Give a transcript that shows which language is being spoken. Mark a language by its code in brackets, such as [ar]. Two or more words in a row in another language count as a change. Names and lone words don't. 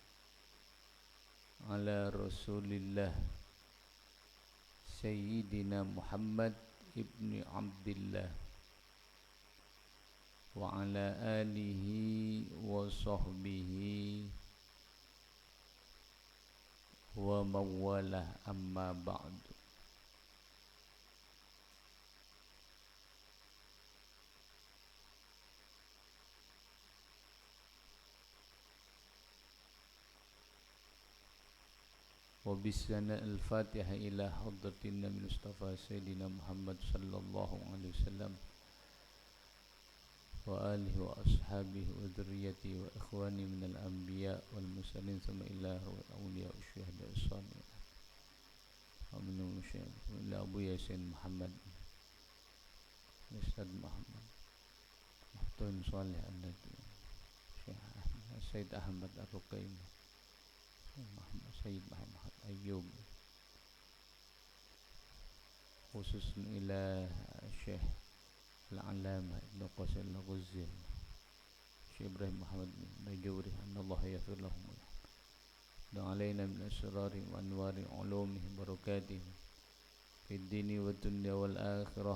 [ar] على رسول الله سيدنا محمد ابن عبد الله وعلى آله وصحبه ومولاه، أما بعد. وبسنا الفاتحة إلى حضرة النبي مصطفى سيدنا محمد صلى الله عليه وسلم وآله وأصحابه وذريتي وإخواني من الأنبياء والمرسلين ثم إلى أولياء وشهداء الصالحين. آمين. إلى أبو ياسين محمد أستاذ محمد مهتن صالح الندي شيخ سيد أحمد الرقيم سيد محمد أيوب, خصوص إلى شيخ العلامة ابن قاسم الغزل شيخ إبراهيم محمد نجوري أن الله يغفر لهم وعلينا من أسرار وأنوار علومهم بركاتهم في الدين ودنيا والآخرة.